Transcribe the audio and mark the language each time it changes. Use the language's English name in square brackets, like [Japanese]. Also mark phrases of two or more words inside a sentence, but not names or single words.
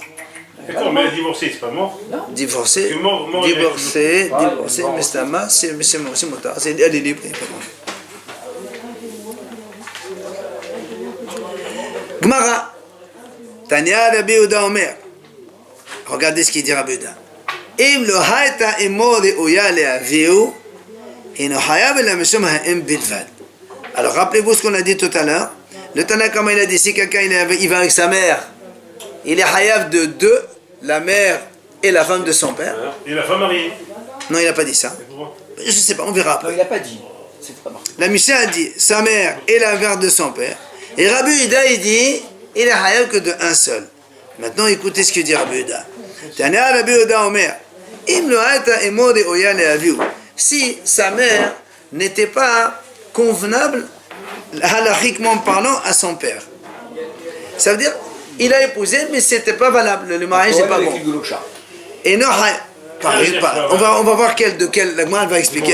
[French] D'accord, mais elle est divorcée, c'est pas mort. Divorcée, mais c'est motard. Elle est libre. Gmara, [Aramaic] תניא רבי יהודה אומר. [French] Regardez ce qu'il dit Rabbi Yehuda. [Hebrew] אם לא היתה אמו ראויה לאביו. [French] Alors rappelez-vous ce qu'on a dit tout à l'heure. Le Tana, comme il a dit, si quelqu'un il va avec sa mère, il est hayav de deux, la mère et la femme de son père. Et la femme mariée. Non, il n'a pas dit ça. Je ne sais pas, on verra après. Non, il n'a pas dit. C'est pas marqué. La Mishnah a dit sa mère et la mère de son père. Et Rabbi Yehuda, il dit il est hayav que de un seul. Maintenant, écoutez ce que dit Rabbi Yehuda. [Aramaic] תנא רבי יהודה אומר. [Hebrew] אם לא היתה אמו ראויה לאביו. [French] Si sa mère n'était pas convenable, halachiquement parlant, à son père. Ça veut dire, il a épousé, mais c'était pas valable, le mariage n'est pas bon. Et non, on va voir la Gemara va expliquer.